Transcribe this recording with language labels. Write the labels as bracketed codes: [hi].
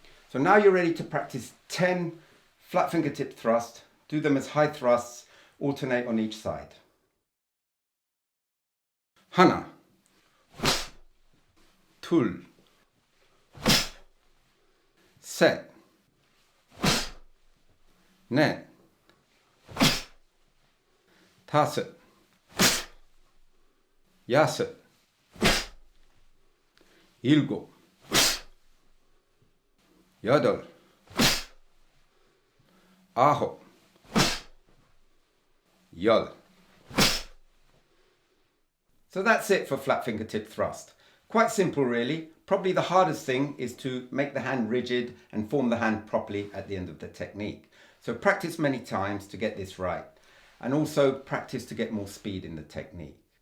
[en] So now you're ready to practice 10 flat fingertip thrusts. Do them as high thrusts, alternate on each side. [ko] Hana. 둘, 셋, 넷, 다섯, 여섯, 일곱, 여덟, 아홉, 열. [en] So that's it for flat fingertip thrust. Quite simple really. Probably the hardest thing is to make the hand rigid and form the hand properly at the end of the technique. So practice many times to get this right. And also practice to get more speed in the technique.